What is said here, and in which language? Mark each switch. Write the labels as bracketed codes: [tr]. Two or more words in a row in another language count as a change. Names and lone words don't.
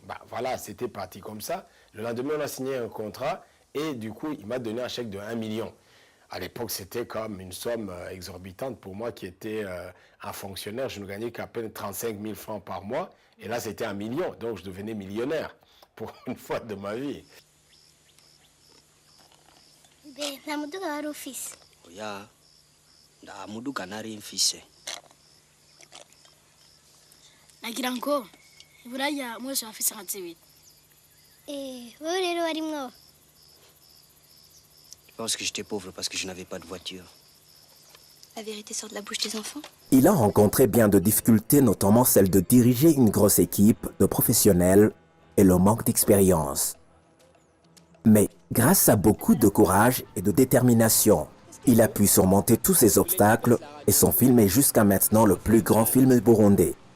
[fr] Bah, voilà, c'était parti comme ça. Le lendemain, on a signé un contrat et du coup, il m'a donné un chèque de 1 million. À l'époque, c'était comme une somme exorbitante pour moi qui était un fonctionnaire. Je ne gagnais qu'à peine 35 000 francs par mois. Et là, c'était 1 million. Donc, je devenais millionnaire pour une fois de ma vie. [rn] nagira ngo buraya mwese bafise nka zibiri. Wowe rero warimwo? [fr] Je pense que j'étais pauvre parce que je n'avais pas de voiture. La vérité sort de la bouche des enfants. Il a rencontré bien de difficultés, notamment celle de diriger une grosse équipe de professionnels et le manque d'expérience. Mais grâce à beaucoup de courage et de détermination, il a pu surmonter tous ces obstacles et son film est jusqu'à maintenant le plus grand film burundais.